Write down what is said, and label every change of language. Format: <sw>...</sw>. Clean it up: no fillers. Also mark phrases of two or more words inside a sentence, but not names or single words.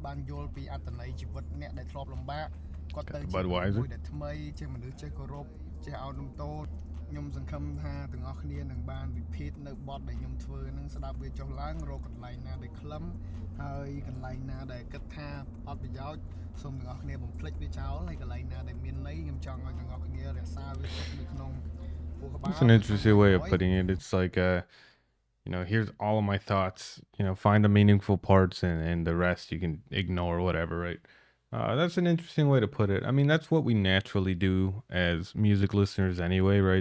<km>បានយល់ពីអត្ថន័យជីវិតអ្នកដែលធ្លាប់លំបាកគាត់ទៅជាមួយដែលថ្មីជាមនុស្សចេះគោរពចេះឲ្យនំតូចខ្ញុំសង្ឃឹមថាទាំងអស់គ្នានឹងបានវិភាគនៅបទដែលខ្ញុំធ្វើនឹងស្ដាប់វាចុះឡើងរកកន្លែងណាដែលខ្លឹមហើយកន្លែងណាដែលគិតថាអត់ប្រយោជន៍សូមទាំងអស់គ្នាបំភ្លេចវាចោលហើយកន្លែងណាដែលមានន័យខ្ញុំចង់ឲ្យទាំងអស់គ្នារក្សាវាទុកនៅក្នុង</km> <en>It's an interesting way of putting it. It's like, you know, here's all of my thoughts, you know, find the meaningful parts and the rest you can ignore, whatever, right? That's an interesting way to put it. I mean, that's what we naturally do as music listeners anyway, right?</en>